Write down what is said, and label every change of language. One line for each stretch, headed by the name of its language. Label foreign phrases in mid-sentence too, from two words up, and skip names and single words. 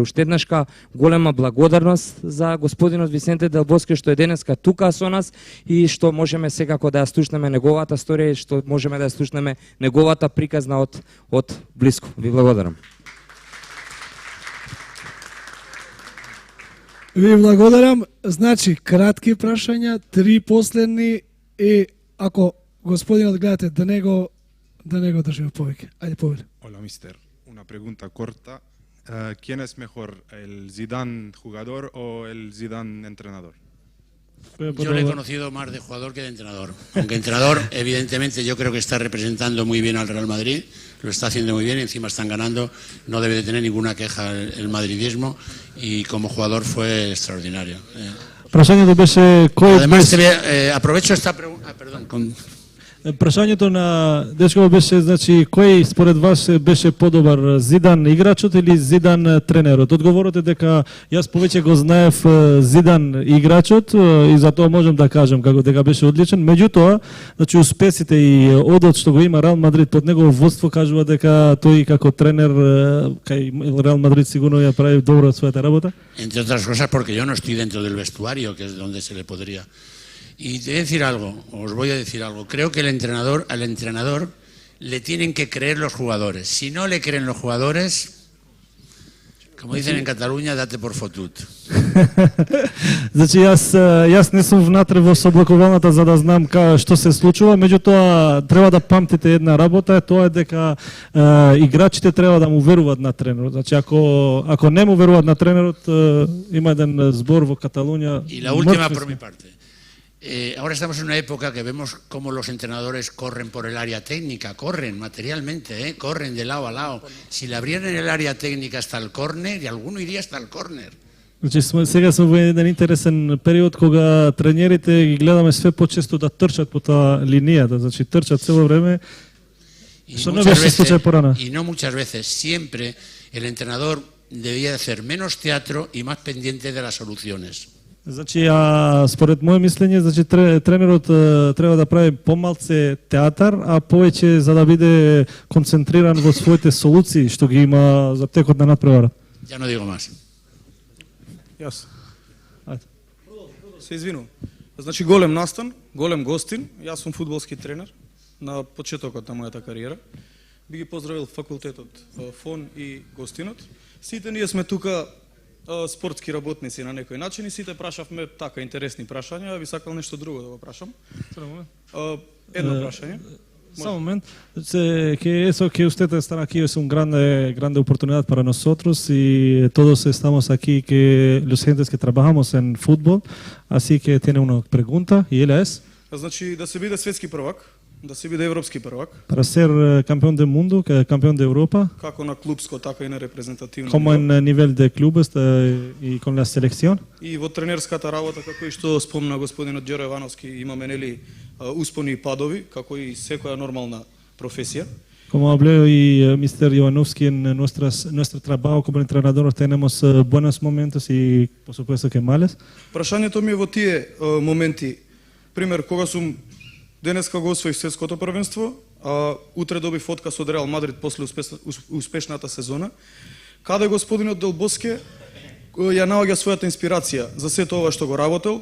Macedonian: Уште еднашка голема благодарност за господинот Висенте Делбоски што е денеска тука со нас и што можеме секако да ја слушнеме неговата сторија и што можеме да ја слушнеме неговата приказна од блиску. Ви благодарам. Ви благодарам. Значи, кратки прашања, 3 последни и ако господинот гледате да не го држиме повеќе. Ајде, повеќе.
Spanish: Hola, mister. Una pregunta corta. ¿Quién es mejor, el Zidane jugador o el Zidane entrenador? Yo le he conocido más de jugador que de entrenador. Aunque entrenador, evidentemente, yo creo que está representando muy bien al Real Madrid, lo está haciendo muy bien, encima están ganando, no debe de tener ninguna queja el madridismo, y como jugador fue extraordinario.
Macedonian: Прашањето беше кој
Spanish: Además, aprovecho esta pregunta, perdón,
Macedonian: Прашањето на дечкото беше, значи, кој според вас беше подобар, Зидан играчот или Зидан тренерот? Одговорот е дека јас повеќе го знаев Зидан играчот и затоа можам да кажам како дека беше одличен. Меѓутоа, значи, успесите и одот што го има Реал Мадрид под негово водство кажува дека тој како тренер кај Реал Мадрид сигурно ја прави добро својата работа.
Spanish: Entre otras cosas porque yo no estoy dentro del vestuario, que es donde se le podría. Y te voy a decir algo, os voy a decir algo. Creo que al entrenador le tienen que creer los jugadores. Si no le creen los jugadores, como dicen en Cataluña, date por fotut.
Macedonian: Значи јас не сум внатре во соблакуваната за да знам што се случува, меѓутоа треба да памтите една работа, тоа е дека играчите треба да му веруваат на тренерот. Значи ако не му веруваат на тренерот, има еден збор во Каталуња.
Spanish: Y la última por mi parte. Ahora estamos en una época que vemos cómo los entrenadores corren por el área técnica, corren materialmente, corren de lado a lado. Si le abrieran el área técnica hasta el córner, y alguno iría hasta el córner.
Macedonian: Значи сега сме во еден интересен период кога тренерите ги гледаме све почесто да трчат по таа линијата, значи трчат цело време. Што не беше случај порано.
Spanish: Y no muchas veces, siempre el entrenador debía hacer menos teatro y más pendiente de las soluciones.
Macedonian: Значи, според моје мислење, значи тренерот треба да прави помалце театар, а повеќе за да биде концентриран во своите солуции што ги има за текот на надпреварот.
Spanish: Ya no digo más.
Macedonian: Јас. Се извинувам. Значи, голем настан, голем гостин. Јас сум фудбалски тренер на почетокот на мојата кариера. Би ги поздравил факултетот Фон и гостинот. Сите ние сме тука спортски работници на некој начин и сите прашавме така интересни прашања, ви сакал нешто друго да го прашам. Едно прашање. Само момент,
Spanish: que usted estar aquí es un grande oportunidad para nosotros y todos estamos aquí, que los gentes que trabajamos en fútbol, así que tiene una pregunta y él es.
Macedonian: Значи да се биде светски првак, да се биде европски првак.
Spanish: Para ser campeón del mundo, campeón de Europa.
Macedonian: Како на клубско, така и на репрезентативно.
Spanish: Como en nivel de clubes y con la selección.
Macedonian: И во тренерската работа, како и што спомна господинот Џеро Евановски, имаме нели успони и падови, како и секоја нормална професија.
Spanish: Como habló y Mr. Ivanovsky en nuestro trabajo como entrenador, tenemos buenos momentos y por supuesto que males.
Macedonian: Прашањето ми е во тие моменти. Пример, кога сум денеска го освоив светското првенство, а утре добив отказ од Реал Мадрид после успешната сезона, каде господинот Делбоске ја наоѓа својата инспирација за сето ова што го работел.